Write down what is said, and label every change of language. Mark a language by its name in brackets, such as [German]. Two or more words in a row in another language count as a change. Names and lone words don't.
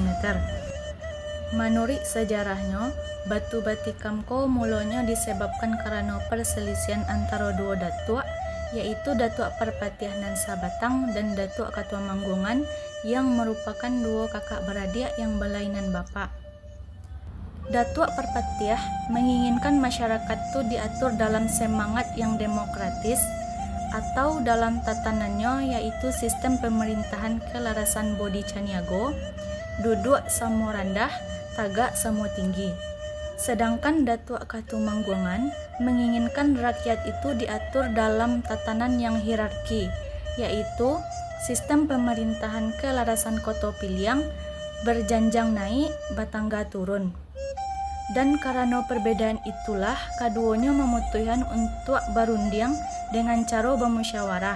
[Indonesian] Menurut sejarahnya, batu batikam ko mulanya disebabkan karena perselisihan antara dua datuk, yaitu Datuk Perpatiah nan Sabatang dan Datuk Ketua Manggungan yang merupakan dua kakak beradik yang berlainan bapa. Datuk Perpatiah menginginkan masyarakat itu diatur dalam semangat yang demokratis atau dalam tatanannya yaitu sistem pemerintahan kelarasan Bodi Caniago, [Minangkabau] duduk samo rendah, tagak samo tinggi. [Indonesian] Sedangkan Datuk Katumangguangan menginginkan rakyat itu diatur dalam tatanan yang hierarki, yaitu sistem pemerintahan kelarasan Koto Piliang [Minangkabau] berjanjang naik, batangga turun. [Indonesian] Dan karena perbedaan itulah keduanya memutuskan untuk berunding dengan cara bermusyawarah.